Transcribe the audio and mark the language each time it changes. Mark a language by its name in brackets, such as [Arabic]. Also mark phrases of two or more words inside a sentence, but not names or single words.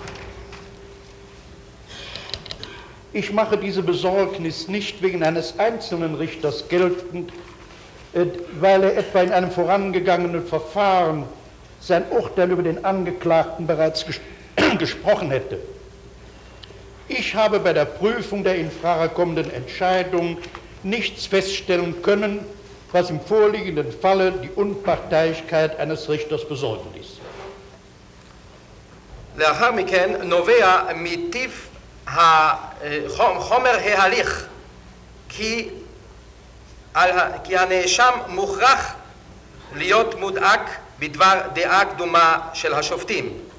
[German] Ich mache diese Besorgnis nicht wegen eines einzelnen Richters geltend, weil er etwa in einem vorangegangenen Verfahren sein Urteil über den Angeklagten bereits gesprochen hätte. Ich habe bei der Prüfung der in Frage kommenden Entscheidung nichts feststellen können, was im vorliegenden Falle die Unparteilichkeit eines Richters besorgen ließ. [Hebrew] לאחר מכן נובע מטיב חומר ההליך כי הנאשם מוכרח להיות מודאג בדבר דעה קדומה של השופטים.